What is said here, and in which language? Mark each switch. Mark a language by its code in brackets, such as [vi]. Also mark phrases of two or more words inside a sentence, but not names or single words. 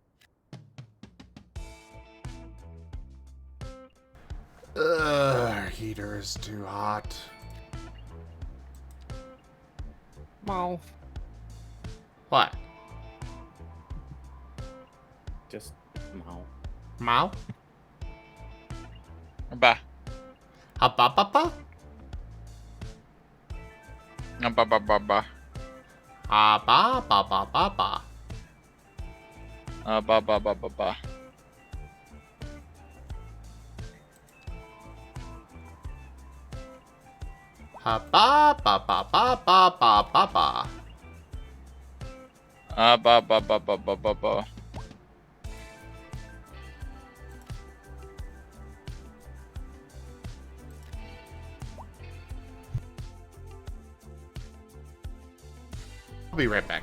[en] Ugh, heater is too hot. Mal. What? Just Mal. Mao? Ba. Ha-ba-ba-ba? Ba. Ha ba ba ba ba ba. Ba ba ba ba ba. Ha ba ba ba ba ba ba ba ba. Ba ba ba ba ba ba ba. I'll be right back.